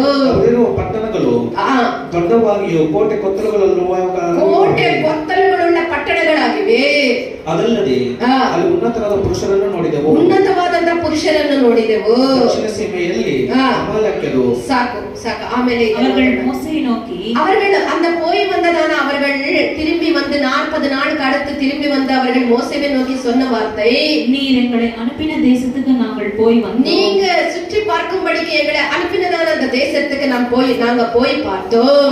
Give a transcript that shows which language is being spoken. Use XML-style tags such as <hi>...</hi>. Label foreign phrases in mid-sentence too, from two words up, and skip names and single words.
<kn>ಪಟ್ಟಣಗಳು ದೊಡ್ಡವಾಗಿಯೂ ಕೋಟೆ ಕೊತ್ತಲುಗಳುಳ್ಳ ಪಟ್ಟಣಗಳಾಗಿವೆ. ಅದಲ್ಲದೆ ಅಲ್ಲಿ ಉನ್ನತವಾದ ಪುರುಷರನ್ನು ನೋಡಿದೆವು, ಉನ್ನತವಾದಂತಹ ಪುರುಷರನ್ನು ನೋಡಿದೆವು. ದಕ್ಷಿಣ ಸೀಮೆಯಲ್ಲಿ ಅಮಾಲೇಕ್ಯರು. ಸಾಕು ಆಮೇಲೆ</kn> <ta>அவர்கள் அந்த போய் வந்ததான அவர்கள் திரும்பி வந்து 40 நாளுக்கு அடுத்து திரும்பி வந்து அவர்கள் மோசேவை நோக்கி சொன்ன வார்த்தை, நீர் எங்களை அனுப்பின தேசத்துக்கு நாங்கள் போய் வந்தோம், நீங்க சுற்றி பார்க்கும்படிக்கு எங்களை அனுப்பினதான அந்த தேசத்துக்கு நாங்க போய் பார்த்தோம்.</ta>